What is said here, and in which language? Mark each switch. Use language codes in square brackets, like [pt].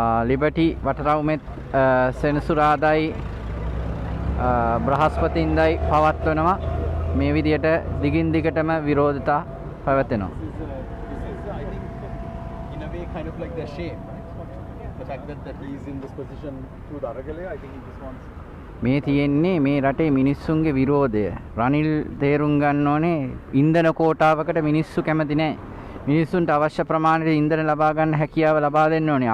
[si] Liberty වටරවුමෙත් සෙනසුරාදායි බ්‍රහස්පතින්දායි පවත්වනවා. මේ විදියට දිගින් දිගටම විරෝධතා පැවැතෙනවා. [en] I think in a way kind of like their shame, right? The fact that he is in this position through the Aragale, I think he just wants. [si] මේ තියෙන්නේ මේ රටේ මිනිස්සුන්ගේ විරෝධය. රනිල් තේරුම් ගන්න ඕනේ ඉන්ධන කෝටාවකට මිනිස්සු කැමති නැහැ. මිනිස්සුන්ට අවශ්‍ය ප්‍රමාණයට ඉන්ධන ලබා ගන්න හැකියාව ලබා දෙන්න ඕනේ.